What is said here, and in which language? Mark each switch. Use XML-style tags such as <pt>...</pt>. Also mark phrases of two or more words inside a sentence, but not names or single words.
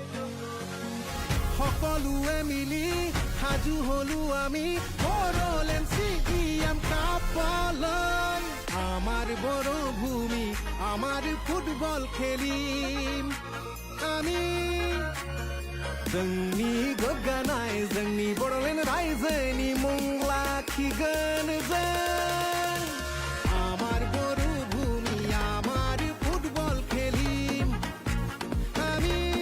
<as>সকলোৱে মিলি সাজু হলো আমি বড়োলেণ্ড CM কাপলৈ আমাৰ বড়ো ভূমি আমাৰ ফুটবল খেলিম আমি</as> <brx>जोंनि गोग्गानाय जोंनि बड'लेण्ड रायजोनि मुं लाखिगोन जों</brx> <as>আমার বড় ভূমি আমার ফুটবল খেলিম আমি</as>